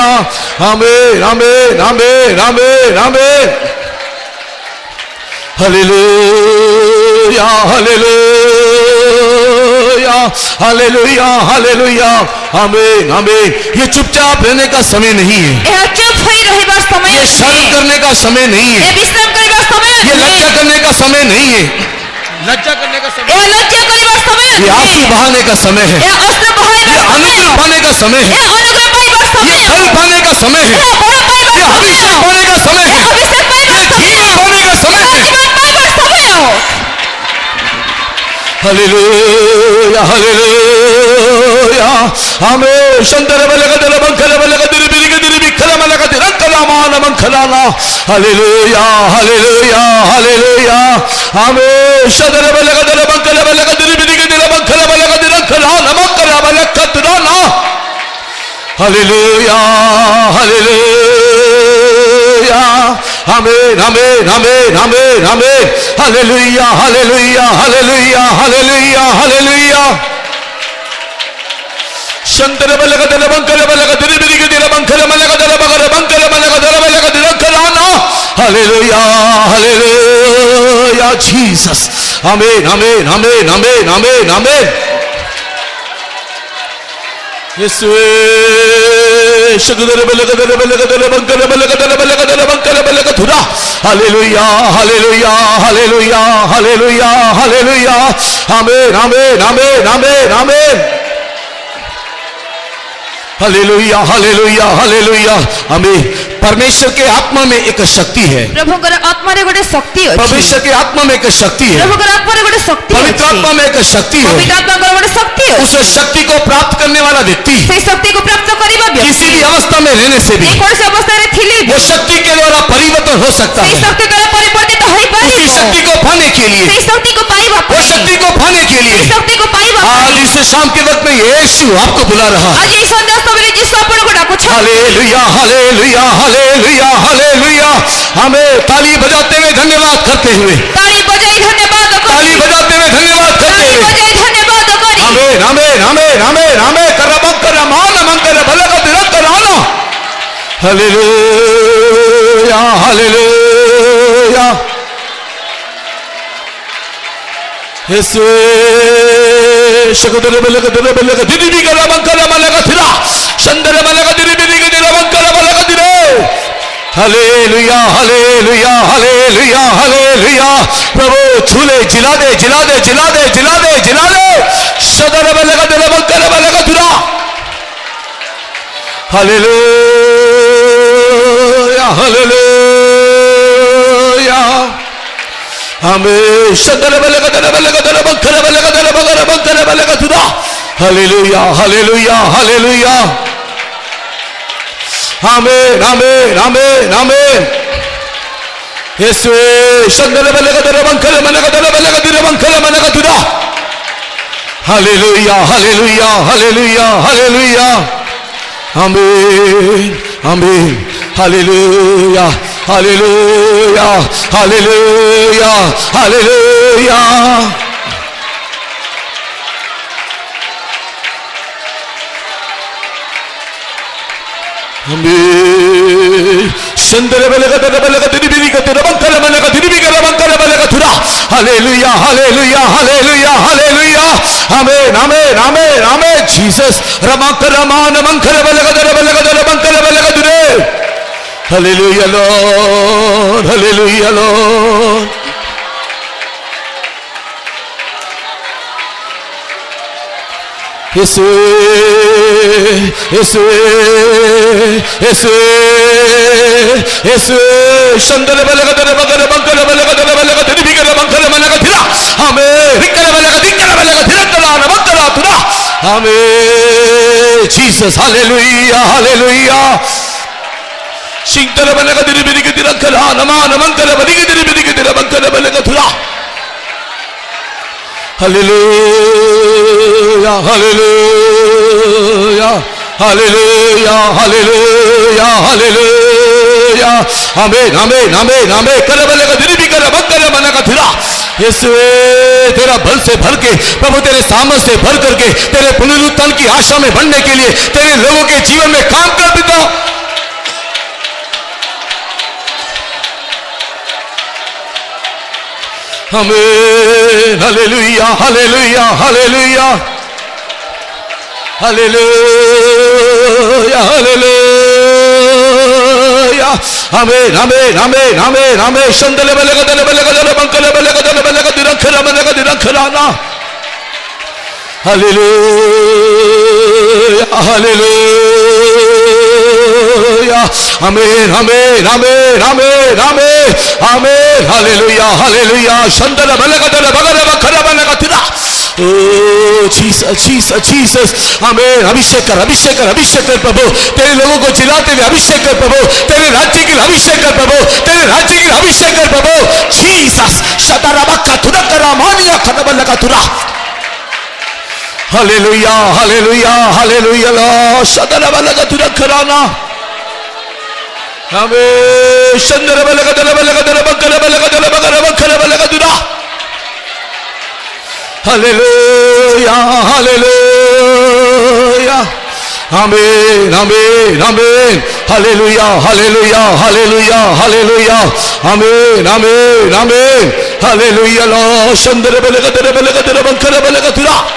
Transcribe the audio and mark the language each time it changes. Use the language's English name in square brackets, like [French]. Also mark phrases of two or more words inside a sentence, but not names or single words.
[Hindi] आमीन आमीन आमीन आमीन आमीन। हालेलुया हालेलुया हालेलुया हालेलुया। आमीन आमीन। ये चुपचाप रहने का समय नहीं है, [Odia] ଏହା ଚୁପ୍ ହୋଇ ରହିବାର ସମୟ [Hindi] ये शर्म [Odia] ନୁହେଁ। [Hindi] करने का समय नहीं [Odia] ଏହା [Hindi] है, [Odia] ବିଶ୍ରାମ କରିବାର ସମୟ [Hindi] ये [Odia] ନୁହେଁ। [Hindi] लज्जा करने का समय नहीं है, लज्जा करने का समय, [Odia] ଏହା ଲଜ୍ଜା କରିବାର ସମୟ [Hindi] ये [Odia] ନୁହେଁ। [Hindi] आंसू बहाने का समय है, [Odia] ଏହା ଅସ୍ତ୍ର [Hindi] ये [Odia] ବହାଇବାର ସମୟ। [Hindi] अनुग्रह पाने का समय है, [Odia] ଏହା ଅନୁଗ୍ରହ ପାଇବାର [Hindi] ये [Odia] ସମୟ। [Hindi] फल पाने का समय है, [Odia] ଏହା ଫଳ [Hindi] ये [Odia] ପାଇବାର [Hindi] अभिषेक [Odia] ସମୟ। [Hindi] पाने का समय है, [Odia] ଏହା ଅଭିଷେକ [Hindi] ये [Odia] ପାଇବାର ସମୟ। [Hindi] जीवन पाने का समय [Odia] ଏହା [Hindi] है। [Odia] ଜୀବନ ପାଇବାର ସମୟ। [Hindi] हालेलुया हालेलुया। आमीन। शंतर बलगदर मंखर बलगदर बिरिगदर बिखर मलगदर अंकलामान मंखलाना। हालेलुया हालेलुया हालेलुया। आमीन। शंतर बलगदर मंखर बलगदर बिरिगदर मंखर बलगदर अंकलाना मंखर बलगदराना। हालेलुया हालेलुया। आमीन आमीन आमीन आमीन आमीन। हालेलुया हालेलुया हालेलुया हालेलुया हालेलुया। शंतर बलगदर मंखर बलगदर बिरिगदर मंखर मलगदर बगर मंखर मलगदर बलगदर अंकलाना। हालेलुया हालेलुया। जीसस आमीन आमीन आमीन आमीन आमीन आमीन यीशुए हालेलुया हालेलुया हालेलुया हालेलुया हालेलुया आमीन आमीन आमीन आमीन आमीन हालेलुया हालेलुया हालेलुया आमीन परमेश्वर के आत्मा में एक शक्ति है [Odia] प्रभुଙ୍କର ଆତ୍ମାରେ ଗୋଟେ ଶକ୍ତି ଅଛି [Hindi] परमेश्वर के आत्मा में एक शक्ति है [Odia] ପ୍ରଭୁଙ୍କର ଆତ୍ମାରେ ଗୋଟେ ଶକ୍ତି ଅଛି [Hindi] पवित्र आत्मा में एक शक्ति है [Odia] ପବିତ୍ର ଆତ୍ମାଙ୍କର ଗୋଟେ ଶକ୍ତି ଅଛି [Hindi] उस शक्ति को प्राप्त करने वाला व्यक्ति [Odia] ସେଇ ଶକ୍ତିକୁ ପ୍ରାପ୍ତ କରିବା [Hindi] किसी [Odia] ବ୍ୟକ୍ତି [Hindi] भी अवस्था में रहने से भी [Odia] ଯେକୌଣସି ଅବସ୍ଥାରେ ଥିଲେ ବି [Hindi] वो शक्ति के द्वारा परिवर्तन हो सकता [Odia] ସେଇ [Hindi] है [Odia] ଶକ୍ତି ଦ୍ୱାରା ପରିବର୍ତ୍ତିତ [Hindi] उसी [Odia] ହୋଇପାରିବ [Hindi] शक्ति को पाने के लिए [Odia] ସେଇ ଶକ୍ତିକୁ ପାଇବା [Hindi] वो [Odia] ପାଇଁ [Hindi] शक्ति को पाने के लिए [Odia] ସେଇ ଶକ୍ତିକୁ ପାଇବା ପାଇଁ [Hindi] आज इस शाम के वक्त में यीशु आपको बुला रहा है [Odia] ଆଜି ଏହି ସନ୍ଧ୍ୟା ସମୟରେ ଯୀଶୁ ଆପଣଙ୍କୁ ଡାକୁଛନ୍ତି [Hindi] हालेलुया हालेलुया हालेलुया हालेलुया हमें ताली बजाते हुए धन्यवाद करते हुए [Odia] ତାଳି ବଜାଇ ଧନ୍ୟବାଦ [Hindi] ताली [Odia] କରି [Hindi] बजाते हुए धन्यवाद करते [Odia] ତାଳି [Hindi] हुए [Odia] ବଜାଇ ଧନ୍ୟବାଦ କରି [Hindi] आमेन आमेन आमेन आमेन आमेन करबकर मान मंकर भलक तिरकर आना हालेलुया हालेलुया यीशु शकदर बलक दिदी कर मंकर मलक थिरा चंदर मलक दिदी कर मंकर मलक दिरे हालेलुया हालेलुया हालेलुया हालेलुया प्रभु छूले जिला दे जिला दे जिला दे जिला दे जिला दे सदर बलक दिल मंकर मलक थिरा हालेलुया हालेलुया हमें सदर बलक दिल मंकर मलक थिरा हालेलुया हालेलुया हालेलुया आमेन आमेन आमेन आमेन यीशुए शंदर बलक दर मंकर मनक दर बलक दिर मंकर मनक दुरा हालेलुया हालेलुया हालेलुया हालेलुया आमेन आमेन हालेलुया हालेलुया हालेलुया हालेलुया चंदर बलक दिरी का तेरा बंकर मनक दिरी का बंकर बलक थुरा हालेलुया हालेलुया हालेलुया हालेलुया आमेन आमेन आमेन आमेन जीसस रमकर मान मंकर बलक बंकर बलक दुरे हालेलुया लॉर्ड हालेलुया लॉर्ड यीशुए यीशुए यीशुए यीशुए चंदर बलक दर बगर बंकर बलक दर बलक दिरी का बंकर मनक थिरा हमें रिकर बलक थिरा तला मंकरा तुरा हमें जीसस हालेलुया हालेलुया सिंतर बलक दिरी के तिरा कला नमान मंकर बलक दिरी के तिरा बंकर बलक थुरा हालेलुया हालेलुया हालेलुया हालेलुया हालेलुया आमेन आमेन आमेन आमेन कर बलक दिरी कर बंकर मनक थिरा यीशुए तेरा बल से भर के प्रभु तेरे सामर्थ से भर करके तेरे पुनरुत्थान की आशा में बढ़ने के लिए तेरे लोगों के जीवन में काम कर पिता आमेन हालेलुया हालेलुया हालेलुया हालेलुया हालेलुया आमेन आमेन आमेन आमेन आमेन शंदल बलक दल बंकल बलक दिरखर बलक दिरखराना हालेलुया हालेलुया आमेन आमेन आमेन आमेन आमेन आमेन हालेलुया हालेलुया शंदल बलक दल बगर बखर बलक तिरा ओ जीसस जीसस जीसस आमेन अभिषेक कर प्रभु तेरे लोगों को जिलाते हुए अभिषेक कर प्रभु तेरे राज्य के लिए अभिषेक कर प्रभु तेरे राज्य के लिए अभिषेक कर प्रभु जीसस शतरबक्का तुरकरा मानिया खतबलका तुरा हालेलुया हालेलुया हालेलुया ला शतरबलका तुरकराना आमेन शंदर बलक दल बकर बखर बलक तुरा हालेलुया हालेलुया आमेन आमेन आमेन हालेलुया हालेलुया हालेलुया हालेलुया आमेन आमेन आमेन हालेलुया ला शंदर बलगदर बंकर बलगदुरा